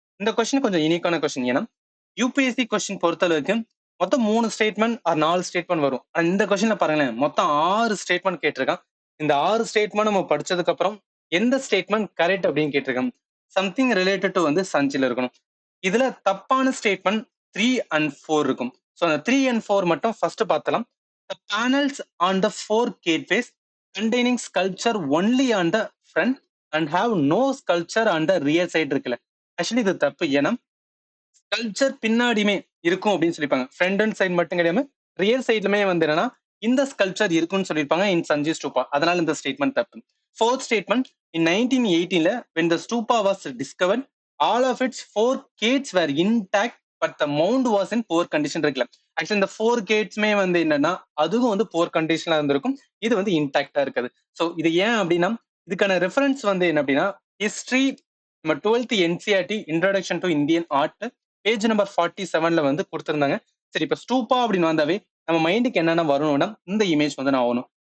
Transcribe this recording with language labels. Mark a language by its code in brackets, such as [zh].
[ta] இந்த கொஸ்டின் கொஞ்சம் யூனிக்கான கொஸ்டின். ஏன்னா யூபிஎஸ்சி கொஸ்டின் பொறுத்தளவுக்கு மொத்தம் 3 ஸ்டேட்மெண்ட் ஆர் 4 ஸ்டேட்மெண்ட் வரும். இந்த கொஸ்டின்ல பாருங்களேன், மொத்தம் 6 ஸ்டேட்மெண்ட் கேட்டிருக்கான். இந்த 6 ஸ்டேட்மெண்ட் நம்ம படிச்சதுக்கு அப்புறம் எந்த ஸ்டேட்மெண்ட் கரெக்ட் அப்படின்னு கேட்டிருக்கான். சம்திங் ரிலேட்டட் டு வந்து சஞ்சில இருக்கணும். இதுல தப்பான ஸ்டேட்மெண்ட் 3 and 4 இருக்கும். ஸோ அந்த 3 and 4 மட்டும் ஃபர்ஸ்ட் பார்த்தலாம். [en] The panels on the 4 gateways containing sculpture only on the front and have no sculpture on the rear side [ta] இருக்குல்ல. ஆக்சுவலி இது தப்பு. ஏன்னா ஸ்கல்ப்சர் பின்னாடியுமே இருக்கும் அப்படின்னு சொல்லியிருப்பாங்க. ஃப்ரண்ட் அண்ட் சைடு மட்டும் கிடையாம ரியர் சைட்லுமே வந்து என்னன்னா இந்த ஸ்கல்ப்சர் இருக்குன்னு சொல்லியிருப்பாங்க இன் சஞ்சி ஸ்டூபா. அதனால இந்த ஸ்டேட்மெண்ட் தப்பு. [en] fourth statement in 1918 when the stupa was discovered all of its 4 gates were intact but the mound was in poor condition [ta] இருக்குல்ல. ஆக்சுவலி இந்த 4 கேட்ஸ்மே வந்து என்னன்னா அதுவும் வந்து போர் கண்டிஷன்ல இருந்திருக்கும். இது வந்து இன்டாக்டா இருக்குது. ஸோ இது ஏன் அப்படின்னா இதுக்கான ரெஃபரன்ஸ் வந்து என்ன அப்படின்னா ஹிஸ்டரி நம்ம 12th NCERT introduction to Indian art page number 47ல வந்து கொடுத்திருந்தாங்க. சரி, இப்ப ஸ்டூபா அப்படின்னு வந்தாவே நம்ம மைண்டுக்கு என்னென்ன வரணும்னா இந்த இமேஜ் வந்து நான் ஆகணும்.